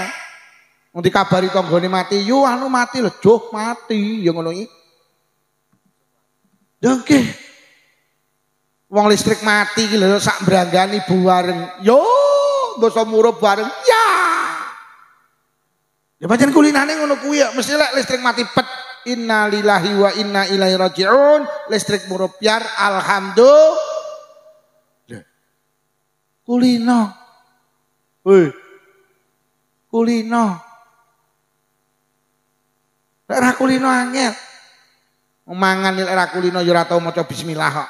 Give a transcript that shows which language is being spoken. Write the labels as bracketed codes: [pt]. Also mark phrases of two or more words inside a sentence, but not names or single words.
[jv] Wong dikabari tanggane mati, yo anu mati lho, joh mati, ya ngono iki. Ya nggih. Wong listrik mati iki lho sak branggani bareng. Yo, basa murup bareng. Ya. Ya pancen kulinane ngono kuwi ya, mesti lek listrik mati pet. [ar] Inna lillahi wa inna ilaihi raji'un. [jv] Listrik murupiar alhamdulillah. Kulino. Woi. Kulino. Lek ra kulino angel. Mangan lek ra kulino ya ora tau maca bismillah kok.